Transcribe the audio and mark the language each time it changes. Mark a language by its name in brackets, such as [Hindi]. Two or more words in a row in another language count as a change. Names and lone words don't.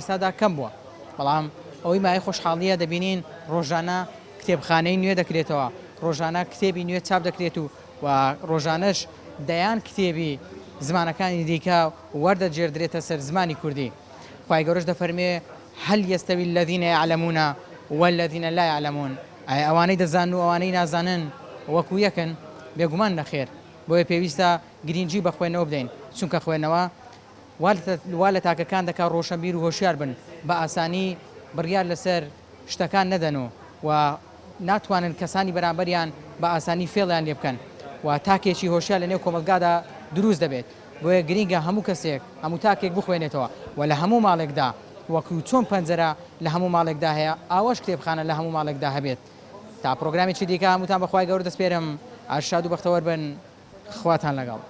[Central Kurdish] ئێستادا کەم بووە بەڵام ئەوەی مای خۆشحاڵیە دەبینین ڕۆژانە کتێبخانەی نوێ دەکرێتەوە ڕۆژانە کتێبی نوێ چاپ دەکرێت و ڕۆژانەش دەیان کتێبی زمانەکانی دیکە وەردە جێردرێتە سەر زمانی کوردی خوای گەورەش دەفەرمێ [Arabic] هەل یەستەوی الذین یعلمون والذین لا یعلمون [Central Kurdish] ئەوانەی دەزانن و ئەوانەی نازانن وەکو یەکن بێگومان نەخێر بۆیە پێویستە گرنگی بە خوێندنەوە بدەین چونکە خوێندنەوە وا لە تاکەکان دەکات ڕۆشنبیر و هۆشیار بن بە ئاسانی بڕیار لەسەر شتەکان نەدەن و ناتوانن کەسانی بەرامبەریان بە ئاسانی فێڵیان لێ بکەن و تاکێکی هۆشیار لە نێو کۆمەلگادا دروست دەبێت بۆیە گرینگە هەموو کەسێک هەموو تاکێک بخوێنێتەوە و لە هەموو ماڵێکدا وەکو چۆن پەنجەرە لە هەموو ماڵێکدا هەیە ئاوەش کتێبخانە لە هەموو ماڵێکدا هەبێت تا پرۆگرامێکی دیکە هەمووتان بەخوای گەورە دەسپێرم ئاشاد و بەختەوەر بن خواتان لەگەڵ